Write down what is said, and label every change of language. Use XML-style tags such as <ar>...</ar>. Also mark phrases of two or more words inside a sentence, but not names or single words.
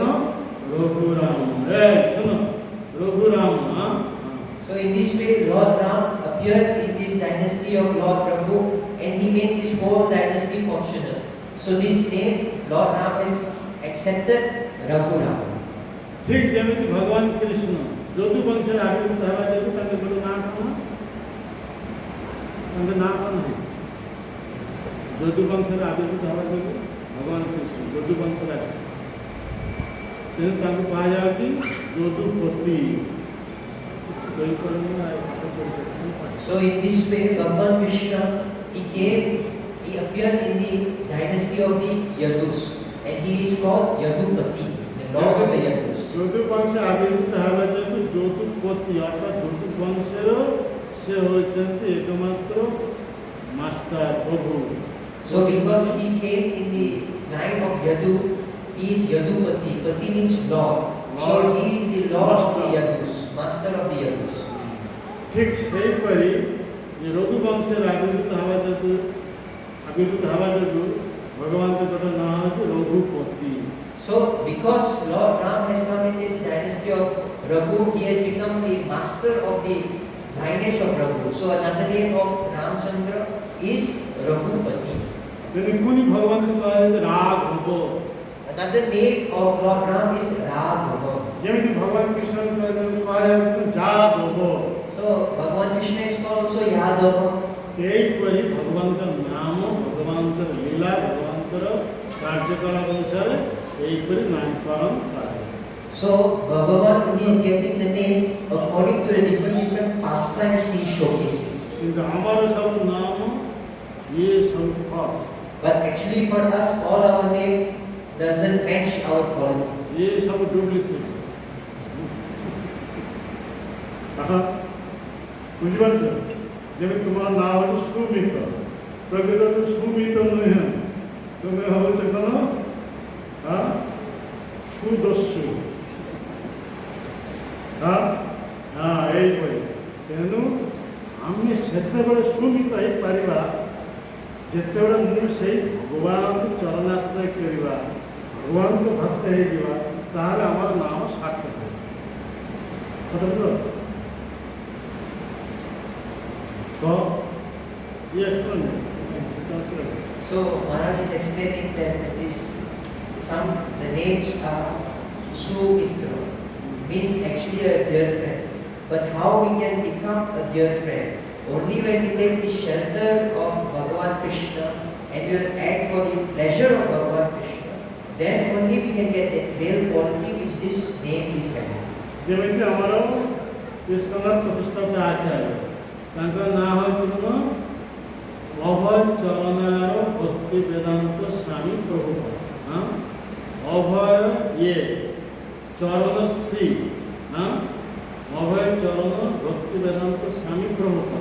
<or>ରଘୁରାମ। ଏ ଶୁଣ ରଘୁରାମ।</or> <en>So in this way, Lord Ram appeared in this dynasty of Lord Raghu, and he made this whole dynasty functional. So this name, Lord Ram has accepted Raghuram.</en> <or>ଠିକ୍ ଯେମିତି ଭଗବାନ କୃଷ୍ଣ ଯଦୁ ବଂଶରେ ଆବିର୍ଭୂତ ହେବା ଯୋଗୁଁ ତାଙ୍କ ଗୋଟେ ନାଁ କ'ଣ? ତାଙ୍କ ନାଁ କ'ଣ? ଯଦୁ ବଂଶରେ ଆବିର୍ଭୂତ ହେବା ଯୋଗୁଁ ଭଗବାନ କୃଷ୍ଣ ଯଦୁ ବଂଶରେ ତେଣୁ ତାଙ୍କୁ କୁହାଯାଉଛି ଯଦୁପତି।</or> <en>So in this way, Bhagavan Krishna, he came, he appeared in the dynasty of the Yadus, and he is called Yadupati, the Lord of the Yadus.</en> <or>ଯଦୁ ବଂଶ ଆବିର୍ଭୂତ ହେବା ଯୋଗୁଁ ଯଦୁପତି ଅର୍ଥାତ୍ ଯଦୁ ବଂଶର ସେ ହେଉଛନ୍ତି ଏକମାତ୍ର ମାଷ୍ଟର ପ୍ରଭୁ।</or> <en>So because he came in the line of Yadu, he is Yadupati. Pati means Lord. So he is the Lord of the Yadus, master of the Yadus.</en> <or>ଠିକ୍ ସେହିପରି ରଘୁ ବଂଶରେ ଆବିର୍ଭୂତ ହେବା ଯୋଗୁଁ ଭଗବାନଙ୍କ ଗୋଟେ ନାଁ ହେଉଛି ରଘୁପତି।</or> <en>So because Lord Ram has come in this dynasty of Raghu, he has become the master of the lineage of Raghu. So another name of Ramchandra is Raghupati.</en> <or>ତେଣୁ ପୁଣି ଭଗବାନଙ୍କୁ କୁହାଯାଉଛି ରାଘବ।</or> <en>Another name of Lord Ram is Raghava.</en> <or>ଯେମିତି ଭଗବାନ କୃଷ୍ଣଙ୍କୁ କୁହାଯାଉଛି ଯାଦବ।</or> <en>So Bhagavan Krishna is called also Yadava.</en> <or>ଏହିପରି ଭଗବାନଙ୍କର ନାମ, ଭଗବାନଙ୍କର ଲୀଳା, ଭଗବାନଙ୍କର କାର୍ଯ୍ୟକଳାପ ଅନୁସାରେ ଏହିପରି ନାମକରଣ କରାଯାଏ।</or> <en>So Bhagavan is getting the name according to the different pastimes he is showcasing.</en> <or>କିନ୍ତୁ ଆମର ସବୁ ନାମ ଇଏ ସବୁ ଫଲ୍ସ।</or> <en>But actually for us, all our name doesn't match our quality.</en> <or>ଇଏ ସବୁ ଡୁପ୍ଲିସିଟ୍। ବୁଝିପାରୁଛ? ଯେମିତି ତୁମର ନାଁ ହେଉଛି ସୁମିତ, ପ୍ରକୃତରେ ସୁମିତ ନୁହେଁ, ତୁମେ ହେଉଛ କ'ଣ? ସୁଦସ୍ୟୁ। ଏଇପରି ତେଣୁ ଆମେ ସେତେବେଳେ ସୁମିତ ହେଇପାରିବା ଯେତେବେଳେ ମୁଁ ସେଇ ଭଗବାନଙ୍କୁ ଚରଣାଶ୍ରୟ କରିବା, ଭଗବାନଙ୍କୁ ଭକ୍ତ ହେଇଯିବା, ତାହେଲେ ଆମର ନାମ ସାର୍ଥକ ହେବ।</or> <en>So, yes, So Maharaj is explaining that this the names are Sumitra, means actually a dear friend. But how we can become a dear friend? Only when we take the shelter of Bhagavan Krishna and will act for the pleasure of Bhagavan Krishna, then only we can get that real quality which this name is having.</en> <or>ଯେମିତି ଆମର ଇସ୍କନର ପ୍ରତିଷ୍ଠାତା ଆଚାର୍ଯ୍ୟ ତାଙ୍କ ନାଁ ହେଉଛି କ'ଣ ଅଭୟ ଚରଣାର ଭକ୍ତି ବେଦାନ୍ତ ସ୍ୱାମୀ ପ୍ରଭୁପାଦ ଅଭୟ ଇଏ ଚରଣ ଶ୍ରୀ ଅଭୟ ଚରଣ ଭକ୍ତି ବେଦାନ୍ତ ସ୍ୱାମୀ ପ୍ରଭୁପାଦ</or>